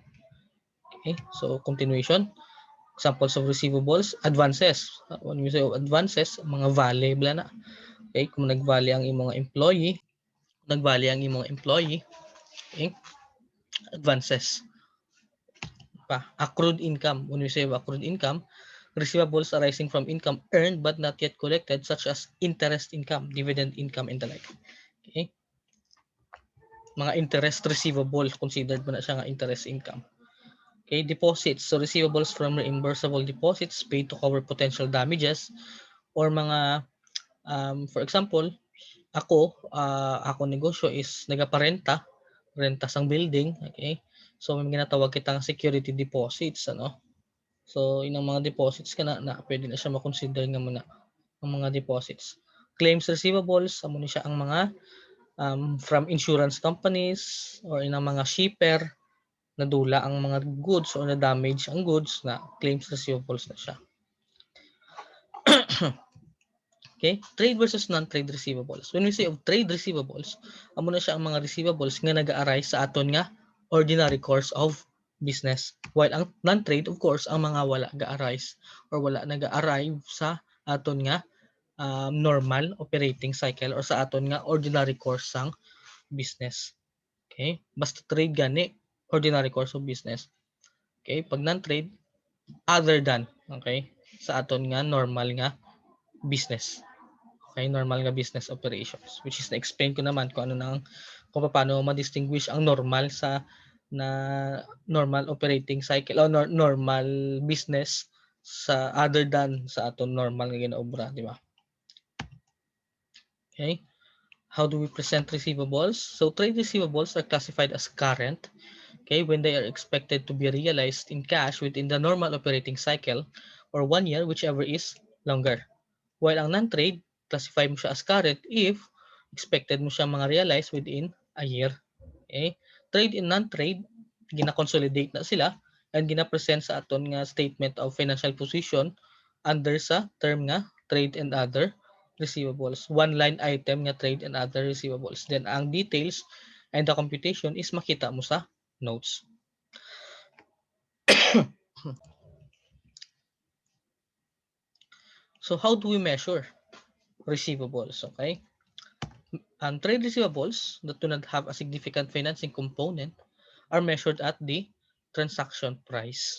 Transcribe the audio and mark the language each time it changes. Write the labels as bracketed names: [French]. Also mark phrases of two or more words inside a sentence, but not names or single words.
[English] Okay? So, continuation. Examples of receivables, advances. When we say advances, [Hiligaynon] mga vale bla na. Okay, kung nag-vale ang imong employee, okay, advances. [English] Accrued income. When we say accrued income, receivables arising from income earned but not yet collected such as interest income, dividend income, and the like. Okay? [Hiligaynon] Mga [English] interest receivable, [Hiligaynon] considered mo na siya nga [English] interest income. Okay, deposits. So receivables from reimbursable deposits paid to cover potential damages or mga for example, [Hiligaynon] ako negosyo is nagaparenta, renta sang building, okay? So may ginatawag kitang [English] security deposits, [Hiligaynon] So inang mga deposits kana na pwede na siya ma-consider nga muna ang mga deposits. [English] Claims receivables, [Hiligaynon] amo ni siya ang mga [English] from insurance companies [Hiligaynon] or inang mga shipper nadula ang mga goods or na damage ang goods na [English] claims receivables [Hiligaynon] na siya. [English] Okay? Trade versus non-trade receivables. When we say of trade receivables, [Hiligaynon] amo na siya ang mga receivables nga nag-a-arise sa aton nga [English] ordinary course of business. [Hiligaynon] While ang non-trade, of course, ang mga wala ga-arise or wala nag-arrive sa aton nga [English] normal operating cycle [Hiligaynon] or sa aton nga [English] ordinary course [Hiligaynon] sang business. Okay? Basta trade gani, [English] ordinary course of business. Okay, pag non-trade, other than, [Hiligaynon] okay, sa aton nga normal nga business. Okay, normal nga business operations, which is na-explain ko naman kung ano nang kung paano ma-distinguish ang normal sa na [English] normal operating cycle [Hiligaynon] o [English] normal business [Hiligaynon] sa [English] other than [Hiligaynon] sa aton normal nga ginaobra, di ba? [English] Okay, how do we present receivables? So trade receivables are classified as current, okay, when they are expected to be realized in cash within the normal operating cycle or 1 year, whichever is longer. [Hiligaynon] While ang non-trade, classify mo siya as current if expected mo siya mga realize [English] within a year. [Hiligaynon] Okay? [English] Trade and non-trade, [Hiligaynon] gina-consolidate na sila and gina-present sa aton nga [English] statement of financial position [Hiligaynon] under sa term nga [English] trade and other receivables. One line item nga trade and other receivables. [Hiligaynon] Then ang details [English] and the computation is [Hiligaynon] makita mo sa notes. [English] So how do we measure receivables? Okay? Trade receivables that do not have a significant financing component are measured at the transaction price.